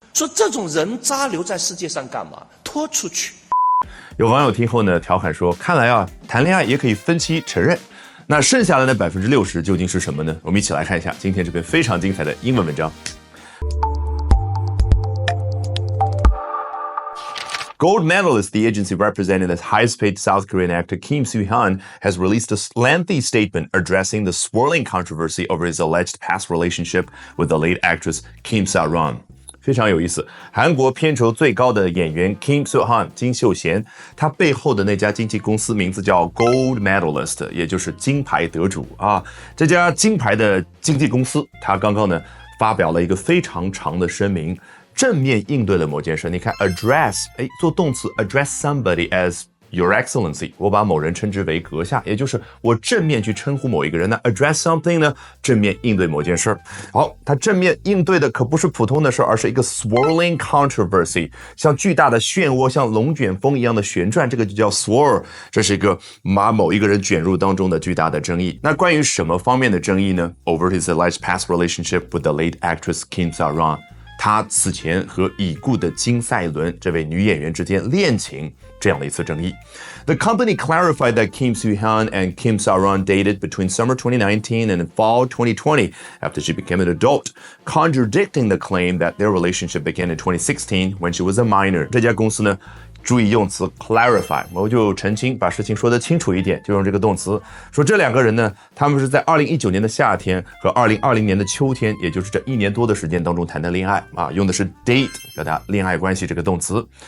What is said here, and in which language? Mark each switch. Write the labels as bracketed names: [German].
[Chinese] 说这种人渣留在世界上干嘛？拖出去。有网友听后呢，调侃说：“看来啊，谈恋爱也可以分期承认。” 那剩下的那60%究竟是什么呢？我们一起来看一下今天这篇非常精彩的英文文章。 [English] Gold medalist, the agency representing the highest-paid South Korean actor Kim Soo-hyun, has released a lengthy statement addressing the swirling controversy over his alleged past relationship with the late actress Kim Sa-ron. [Chinese] 非常有意思，韩国片酬最高的演员 Kim Soo-hyun 金秀贤，他背后的那家经纪公司名字叫 Gold Medalist， 也就是金牌得主啊。这家金牌的经纪公司，他刚刚呢发表了一个非常长的声明。正面应对了某件事，你看 address， 做动词 [English] address somebody as your excellency， [Chinese] 我把某人称之为阁下，也就是我正面去称呼某一个人。那 address something 呢，正面应对某件事。好，他正面应对的可不是普通的事，而是一个 [English] swirling controversy， [Chinese] 像巨大的漩涡，像龙卷风一样的旋转，这个就叫 swirl， 这是一个把某一个人卷入当中的巨大的争议。那关于什么方面的争议呢？ [English] Over his alleged past relationship with the late actress Kim Sa-ron。 [Chinese] 他此前和已故的金赛纶这位女演员之间恋情这样的一次争议。 [English] The company clarified that Kim Soo-hyun and Kim Sa-ron dated between summer 2019 and fall 2020 after she became an adult, contradicting the claim that their relationship began in 2016 when she was a minor. [Chinese] 这家公司呢注意用词 clarify， 我就澄清，把事情说得清楚一点，就用这个动词。说这两个人呢，他们是在2019年的夏天和2020年的秋天，也就是这1年多的时间当中谈的恋爱啊，用的是 date 表达恋爱关系这个动词。